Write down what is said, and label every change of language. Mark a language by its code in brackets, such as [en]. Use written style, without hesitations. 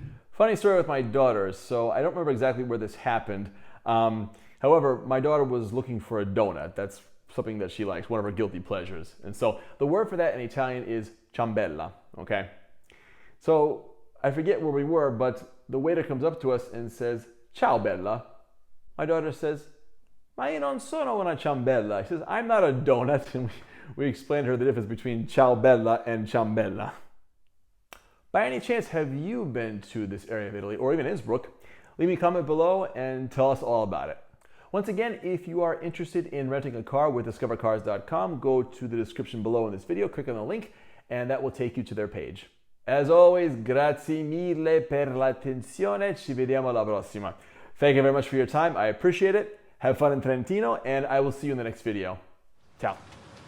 [en] Funny story with my daughters. So I don't remember exactly where this happened. However, my daughter was looking for a donut. That's something that she likes, one of her guilty pleasures. And so the word for that in Italian is ciambella, okay? So I forget where we were, but the waiter comes up to us and says, "Ciao, bella." [it] My daughter says, "Ma io non sono una ciambella." [en] She says, "I'm not a donut." And we explained to her the difference between ciao bella and ciambella. By any chance, have you been to this area of Italy, or even Innsbruck? Leave me a comment below and tell us all about it. Once again, if you are interested in renting a car with discovercars.com, go to the description below in this video, click on the link, and that will take you to their page. [it] As always, grazie mille per l'attenzione. Ci vediamo alla prossima. [en] Thank you very much for your time. I appreciate it. Have fun in Trentino, and I will see you in the next video. Ciao.